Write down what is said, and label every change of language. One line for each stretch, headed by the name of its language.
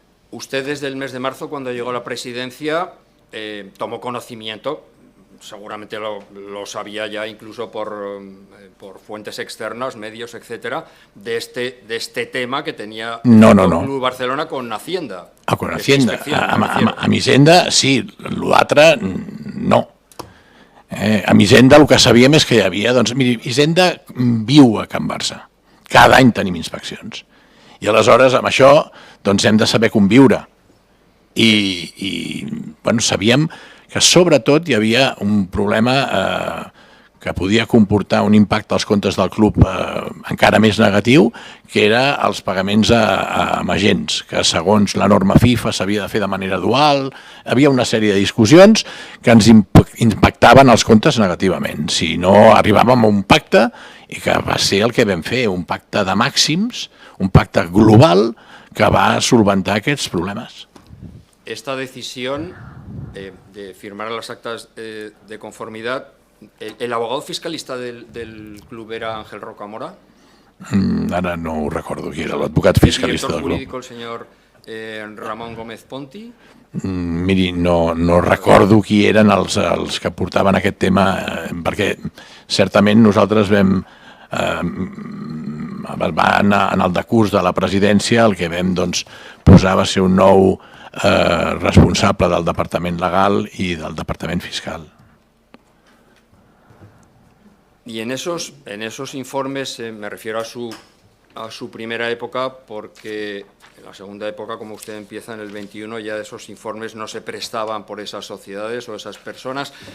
Spanish: Usted desde el mes de marzo, cuando llegó a la presidencia, tomó conocimiento, seguramente lo sabía ya incluso por fuentes externas, medios, etcétera, de este tema que tenía el Club Barcelona con Hacienda. Con Hacienda.
Catalan: Amb Hisenda, sí, l'altre no. Amb Hisenda el que sabíem és que hi havia... Doncs miri, Hisenda viu a Can Barça. Cada any tenim inspeccions. I aleshores amb això hem de saber conviure. I sabíem que sobretot hi havia un problema que podia comportar un impacte als comptes del club encara més negatiu, que era els pagaments a agents, que segons la norma FIFA s'havia de fer de manera dual. Hi havia una sèrie de discussions que ens impactaven els comptes negativament. Si no arribàvem a un pacte, i que va ser el que vam fer, un pacte de màxims, un pacte global que va solventar aquests problemes.
Spanish: Esta decisión de firmar las actas de conformidad, ¿el abogado fiscalista del club era Ángel Rocamora?
Catalan: Ara no ho recordo qui era l'advocat fiscalista del club.
Spanish: ¿El director jurídico, el señor Ramon Gómez Ponti?
Catalan: Miri, no recordo qui eren els que portaven aquest tema, perquè certament nosaltres vam en el decurs de la presidència el que vam posar va ser un nou responsable del departament legal i del departament fiscal.
Spanish: Y en esos informes, me refiero a su primera época, porque en la segunda época, como usted empieza en el 21, ya esos informes no se prestaban por esas sociedades o esas personas.